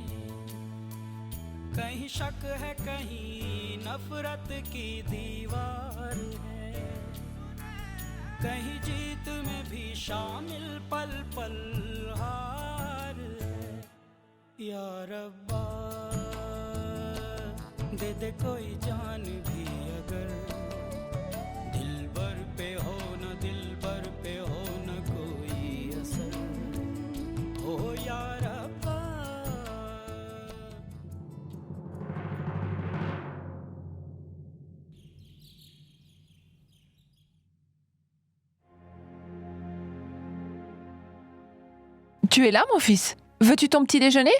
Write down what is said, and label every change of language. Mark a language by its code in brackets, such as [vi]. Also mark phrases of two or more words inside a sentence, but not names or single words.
[hi] कहीं शक है कहीं नफरत की दीवार है कहीं जीत में भी शामिल पल पल हार है या रब्बा दे दे कोई जान भी अगर दिल भर पे हो न दिल भर पे हो न कोई असर हो या रब्बा [fr] Tu es là, mon fils? Veux-tu ton petit déjeuner?